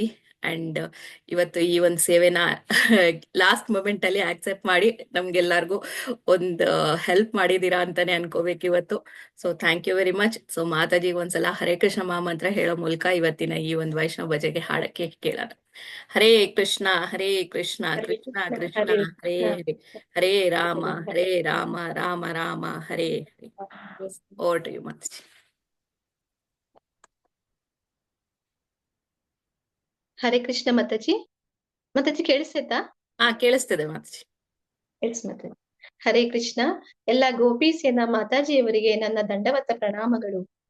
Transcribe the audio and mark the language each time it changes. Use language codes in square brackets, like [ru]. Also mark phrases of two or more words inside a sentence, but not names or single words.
[kn] ಅಂಡ್ ಇವತ್ತು ಈ ಒಂದು ಸೇವೆನ [en] last moment [kn] ಅಲ್ಲಿ ಆಕ್ಸೆಪ್ಟ್ ಮಾಡಿ ನಮ್ಗೆಲ್ಲರಿಗೂ ಒಂದು ಹೆಲ್ಪ್ ಮಾಡಿದೀರಾ ಅಂತಾನೆ ಅನ್ಕೋಬೇಕು ಇವತ್ತು. [en] so thank you very much. [kn] ಸೊ ಮಾತಾಜಿಗೆ ಒಂದ್ಸಲ ಹರೇ ಕೃಷ್ಣ ಮಹಾಮಂತ್ರ ಹೇಳೋ ಮೂಲಕ ಇವತ್ತಿನ ಈ ಒಂದು ವೈಷ್ಣವ ಭಜನೆಗೆ ಹಾಡಕ್ಕೆ ಕೇಳೋಣ. ಹರೇ ಕೃಷ್ಣ ಕೃಷ್ಣ ಕೃಷ್ಣ ಹರೇ ಹರೇ ಹರೇ ರಾಮ ರಾಮ ರಾಮ ಹರೇ ಹರೇ. [en] over to you ಮಾತಾಜಿ. [kn] ಹರೇ ಕೃಷ್ಣ ಮಾತಾಜಿ. ಮಾತಾಜಿ ಕೇಳಿಸ್ತೈತಾ? ಹಾ, ಕೇಳಿಸ್ತಿದೆ ಮಾತಾಜಿ. ಎಸ್ ಮಾತಾಜಿ. ಹರೇ ಕೃಷ್ಣ. ಎಲ್ಲ ಗೋಪಿ ಸೇನಾ ಮಾತಾಜಿಯವರಿಗೆ ನನ್ನ ದಂಡವತ್ತ ಪ್ರಣಾಮಗಳು.